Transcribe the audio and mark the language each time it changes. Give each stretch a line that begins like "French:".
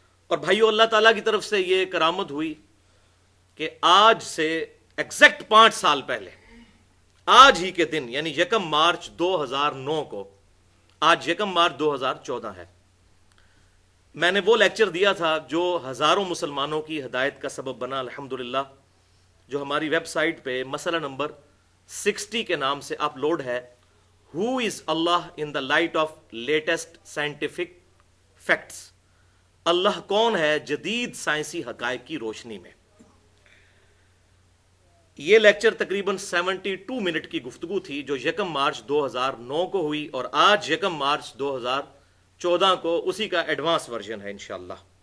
Urdu: اور بھائیو، اللہ تعالیٰ کی طرف سے یہ کرامت ہوئی کہ آج سے ایگزیکٹ 5 سال پہلے، آج ہی کے دن یعنی 1 مارچ 2009 کو، آج 1 مارچ 2014 ہے، میں نے وہ لیکچر دیا تھا جو ہزاروں مسلمانوں کی ہدایت کا سبب بنا الحمدللہ، جو ہماری ویب سائٹ پہ مسئلہ نمبر 60 کے نام سے اپلوڈ ہے.
English: Who is Allah in the light of latest scientific facts?
Urdu: اللہ کون ہے جدید سائنسی حقائق کی روشنی میں. یہ لیکچر تقریباً 72 منٹ کی گفتگو تھی جو 1 مارچ 2009 کو ہوئی، اور آج 1 مارچ 2014 کو اسی کا ایڈوانس ورژن ہے انشاءاللہ.